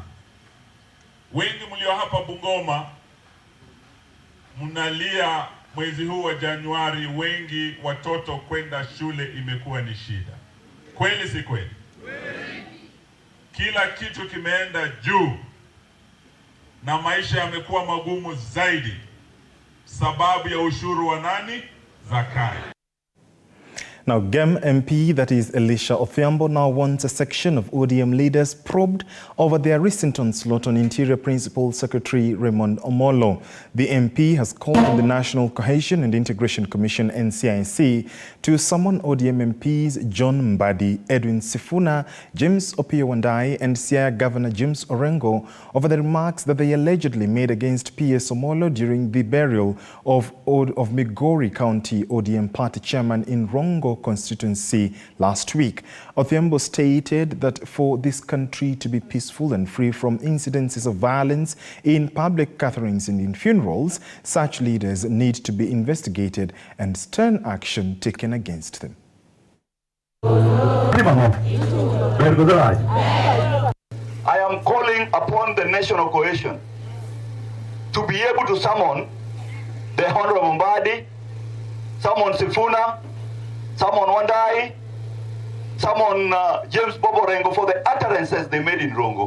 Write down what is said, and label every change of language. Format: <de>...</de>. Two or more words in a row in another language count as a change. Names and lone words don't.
<sw>Wengi mlio hapa Bungoma mnalia mwezi huu wa Januari, wengi watoto kwenda shule imekuwa ni shida. Kweli si kweli? Kila kitu kimeenda juu na maisha yamekuwa magumu zaidi sababu ya ushuru wa nani? Zakayo.</sw> <en>Now, GEM MP, that is Elisha Odhiambo, now wants a section of ODM leaders probed over their recent onslaught on Interior Principal Secretary Raymond Omolo. The MP has called on the National Cohesion and Integration Commission, NCIC, to summon ODM MPs John Mbadi, Edwin Sifuna, James Opiyo Wandayi, and Siaya Governor James Orengo over the remarks that they allegedly made against PS Omolo during the burial of Migori County ODM party chairman in Rongo constituency last week. Odhiambo stated that for this country to be peaceful and free from incidences of violence in public gatherings and in funerals, such leaders need to be investigated and stern action taken against them. I am calling upon the national cohesion to be able to summon the Honorable Mbadi, summon Sifuna, summon Wandayi, summon James Orengo for the utterances they made in Rongo.</en>